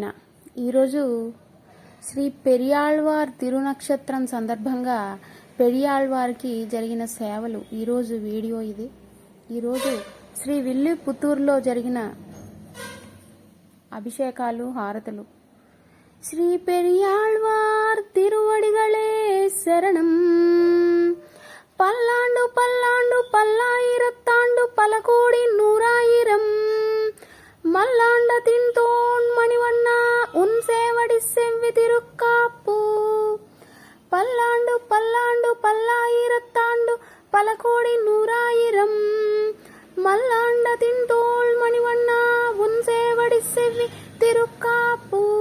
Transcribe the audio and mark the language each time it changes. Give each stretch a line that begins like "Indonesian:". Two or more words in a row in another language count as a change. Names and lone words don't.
Telugu: ఈరోజు శ్రీ పెరియాళ్వార్ తిరునక్షత్రం సందర్భంగా పెరియాళ్వార్కి జరిగిన సేవలు ఈరోజు వీడియో ఇది. ఈరోజు శ్రీ విల్లిపుత్తూరులో జరిగిన అభిషేకాలు, హారతులు. శ్రీ పెరియాళ్వార్ తిరువడిగళే శరణం.
Tamil: பல்லாண்டு பல்லாண்டு பல்லாயிரத்தாண்டு பல கோடி நூறாயிரம் மல்லாண்டத்தின் தோன் மணிவண்ணா உன் சேவடி செவ்வி திருக்காப்பு. பல்லாண்டு பல்லாண்டு பல்லாயிரத்தாண்டு பல கோடி நூறாயிரம் மல்லாண்டத்தின் தோல் மணிவண்ணா உன் சேவடி செவ்வி திருக்காப்பு.